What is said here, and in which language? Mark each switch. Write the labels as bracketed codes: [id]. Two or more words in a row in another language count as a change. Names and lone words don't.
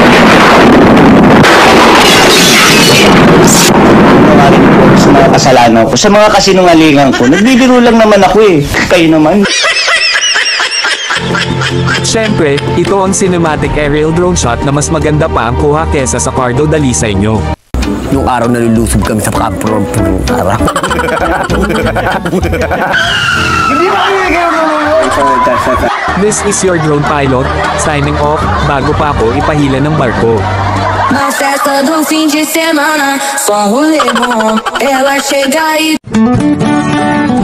[tl] Sa mga kasalanan ko, sa mga kasinungalingan ko, nagbibiro lang naman ako eh. Kayo naman. Siyempre, ito ang [en] cinematic aerial drone shot [tl] na mas maganda pa ang kuha kesa sa Cardo Dalisay nyo. Yung araw nalulusob kami sa kapron araw. [en] This is your drone pilot, signing off, [tl] bago pa ako ipahila ng barko. [pt] Na festa do fim de semana, só um rolê bom, ela chega e...